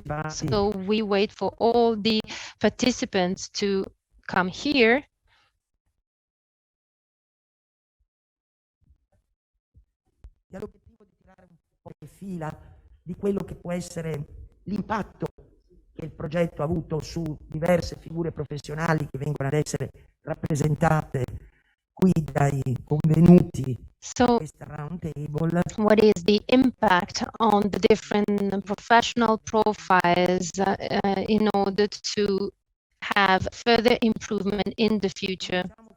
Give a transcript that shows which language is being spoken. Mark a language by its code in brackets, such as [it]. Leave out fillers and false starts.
[en] So we wait for all the participants to come here. [it] L'obiettivo di tirare un po' di fila di quello che può essere l'impatto che il progetto ha avuto su diverse figure professionali che vengono ad essere rappresentate qui dai convenuti. [en] So, what is the impact on the different professional profiles in order to have further improvement in the future?